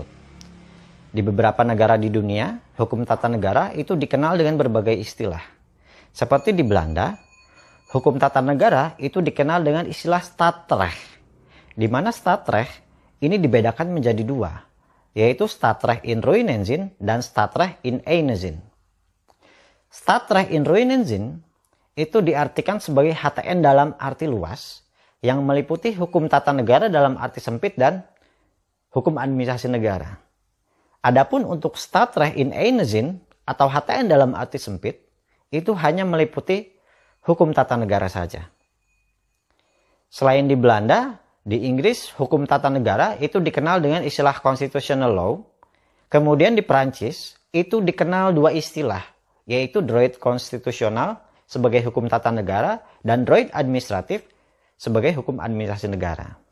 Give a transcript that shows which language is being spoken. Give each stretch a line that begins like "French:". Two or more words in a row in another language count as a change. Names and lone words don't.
Indonesian: Di beberapa negara di dunia, hukum tata negara itu dikenal dengan berbagai istilah. Seperti di Belanda, hukum tata negara itu dikenal dengan istilah staatrecht, di mana staatrecht ini dibedakan menjadi dua, yaitu
Dutch: staatrecht in ruinen zin
Indonesian: dan
Dutch: staatrecht in eine zin. Staatrecht in ruinen zin
Indonesian: itu diartikan sebagai HTN dalam arti luas yang meliputi hukum tata negara dalam arti sempit dan hukum administrasi negara. Adapun untuk
Dutch: staatrecht in eine zin
Indonesian: atau HTN dalam arti sempit itu hanya meliputi hukum tata negara saja. Selain di Belanda, di Inggris hukum tata negara itu dikenal dengan istilah
English: constitutional law.
Indonesian: Kemudian di Perancis itu dikenal dua istilah, yaitu
French: droit konstitusional
Indonesian: sebagai hukum tata negara dan
French: droit administratif
Indonesian: sebagai hukum administrasi negara.